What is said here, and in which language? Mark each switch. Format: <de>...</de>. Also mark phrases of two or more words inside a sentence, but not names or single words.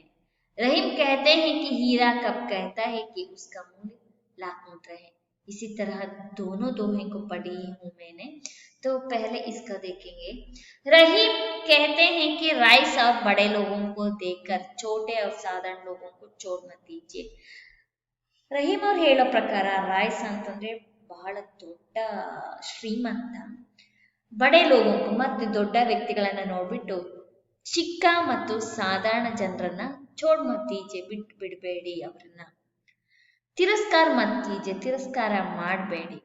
<hi>रहीम कहते हैं कि हीरा कब कहता है कि उसका मूल्य लाख मुद्रा है. इसी तरह दोनों दोहे को पढ़ी हूं मैंने, तो पहले इसका देखेंगे. रहीम कहते हैं कि राइस और बड़े लोगों को देखकर छोटे और साधारण लोगों को छोड़ मत दीजिए.</hi> <kn>ರಹೀಮ್ ಅವ್ರು ಹೇಳೋ ಪ್ರಕಾರ ರಾಯ್ಸ್ ಅಂತಂದ್ರೆ ಬಹಳ ದೊಡ್ಡ ಶ್ರೀಮಂತ,</kn> <hi>बड़े लोगोंको</hi> <kn>ಮತ್ತೆ ದೊಡ್ಡ ವ್ಯಕ್ತಿಗಳನ್ನ ನೋಡ್ಬಿಟ್ಟು ಚಿಕ್ಕ ಮತ್ತು ಸಾಧಾರಣ ಜನರನ್ನ</kn> <hi>छोड़ मत दीजिए</hi> <kn>ಬಿಟ್ಟು ಬಿಡಬೇಡಿ, ಅವರನ್ನ</kn> <hi>तिरस्कार मत कीजिए</hi> <kn>ತಿರಸ್ಕಾರ ಮಾಡಬೇಡಿ.</kn>